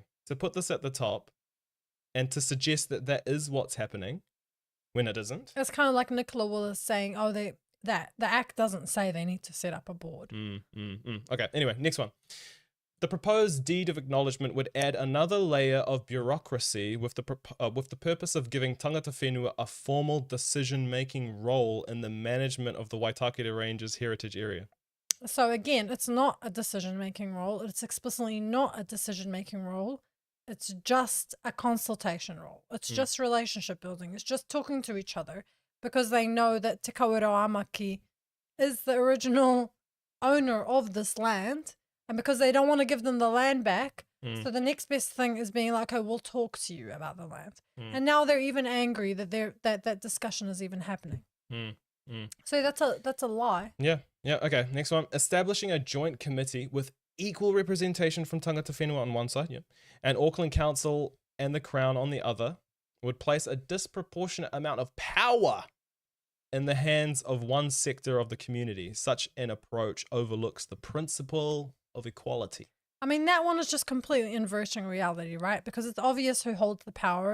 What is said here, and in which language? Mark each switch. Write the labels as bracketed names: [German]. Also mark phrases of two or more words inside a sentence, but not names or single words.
[English] To put this at the top and to suggest that that is what's happening when it isn't. It's kind of like Nicola Willis saying, oh, that the Act doesn't say they need to set up a board. Okay, anyway, next one. The proposed deed of acknowledgement would add another layer of bureaucracy with the purpose of giving [Māori] tangata whenua [English] a formal decision-making role in the management of the Waitākere Ranges heritage area. So again, it's not a decision-making role. It's explicitly not a decision-making role. It's just a consultation role. It's just relationship building. It's just talking to each other because they know that Te Kawerau Ā Maki is the original owner of this land, and because they don't want to give them the land back, so the next best thing is being like, "Okay, we'll talk to you about the land." And now they're even angry that that discussion is even happening. So that's a lie. Yeah. Okay. Next one: establishing a joint committee with equal representation from [Māori] tangata whenua [English] on one side, and Auckland Council and the Crown on the other, would place a disproportionate amount of power in the hands of one sector of the community. Such an approach overlooks the principle of equality. I mean, that one is just completely inverting reality, right? Because it's obvious who holds the power.